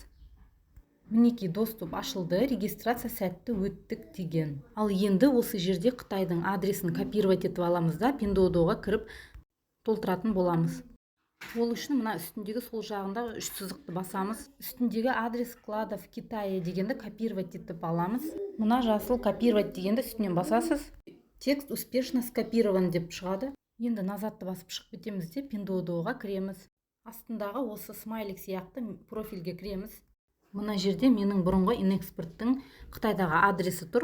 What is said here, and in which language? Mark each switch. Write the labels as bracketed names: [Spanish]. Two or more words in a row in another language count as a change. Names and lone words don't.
[Kazakh] Мінеки доступ ашылды, регистрация сәтті өттік деген. Ал енді осы жерде Қытайдың адресін копировать етіп аламыз да Pinduoduo'ға кіріп толтыратын боламыз. Ол үшін мына үстіндегі сол жағында 3 сызықты басамыз. Үстіндегі [Russian] адрес склада в Китае [Kazakh] дегенді копировать етіп аламыз. Мына жасыл копировать дегенді үстінен басасыз. [Russian] Текст успешно скопирован [Kazakh] деп шығады. Енді назадты басып шығып кетеміз де Pinduoduo'ға кіреміз. Астындағы осы смайлик сияқты профильге кіреміз. Мына жерде менің бұрынғы инэкспорттың Қытайдағы адресі тұр.